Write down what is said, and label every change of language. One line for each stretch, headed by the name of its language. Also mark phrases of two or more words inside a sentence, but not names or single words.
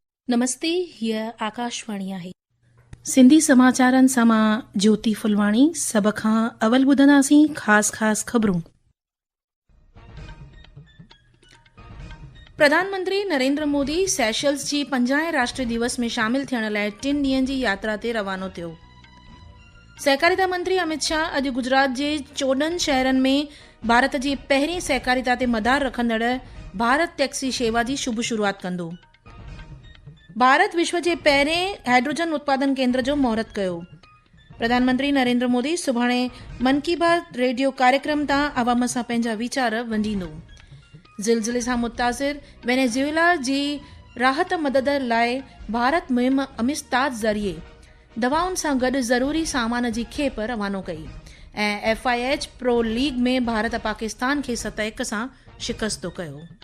Sindhi: नमस्ते, हीअ आकाशवाणी आहे। सिंधी समाचारनि सां मां ज्योति फुलवाणी। सभ खां अवल ॿुधंदासीं ख़ास ख़बरूं। प्रधानमंत्री नरेंद्र मोदी सेशल्स जी 50 राष्ट्रीय दिवस में शामिल थियण लाइ 3 ॾींहनि जी यात्रा ते रवानो थियो। सहकारिता मंत्री अमित शाह अॼु गुजरात जे 14 शहरनि में भारत जी पहिरीं सहकारिता ते मदार रखंदड़ भारत टैक्सी शेवा जी शुभ शुरूआत कंदो। भारत विश्व जे पहिरें हाइड्रोजन उत्पादन केंद्र जो महूरत कयो। प्रधानमंत्री नरेंद्र मोदी सुभाणे मन की बात रेडियो कार्यक्रम तां अवाम सां पंहिंजा वीचार वंडींदो। ज़िलज़िले सां मुतासिर वेनेज़ुएला जी राहत मदद लाइ भारत मुहिम अमिस्ताद ज़रिए दवाउनि सां गॾु ज़रूरी सामान जी खेप रवानो कई ऐं FIH प्रो लीग में भारत पाकिस्तान खे 7-1 सां शिकस्तो कयो।